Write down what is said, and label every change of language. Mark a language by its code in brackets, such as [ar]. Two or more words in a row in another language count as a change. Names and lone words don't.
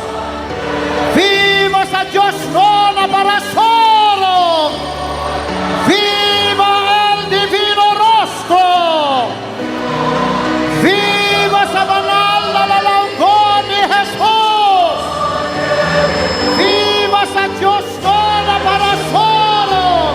[bik] Viva sa Diyos no na parasoro! [es] Viva el Divino Rostro! [bik] Viva sa banal na lalaugod ni Jesus! Viva sa Diyos no na parasoro!